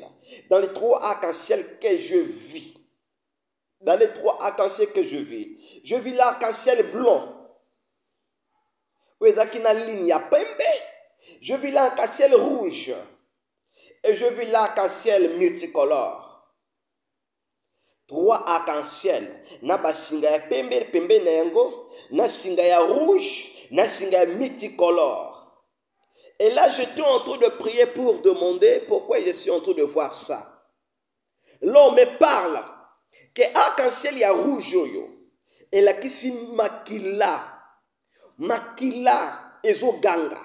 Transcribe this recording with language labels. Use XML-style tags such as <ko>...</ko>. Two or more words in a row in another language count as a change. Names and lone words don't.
<fr>Dans les 3 arcs-en-ciel que je vis. Je vis l'arc-en-ciel blanc. Je vis l'arc-en-ciel rouge. Et je vis l'arc-en-ciel multicolore. 3 arcs-en-ciel.</fr> <ln>Na singa ya pembe na yango, na singa ya rouge, na singa ya multicolore.</ln> <fr>Et là, j'étais en train de prier pour demander pourquoi je suis en train de voir ça. L'homme me parle que arc-en-ciel il y a rouge yo. Et là qui si</fr> <ln>makila ezoganga.</ln>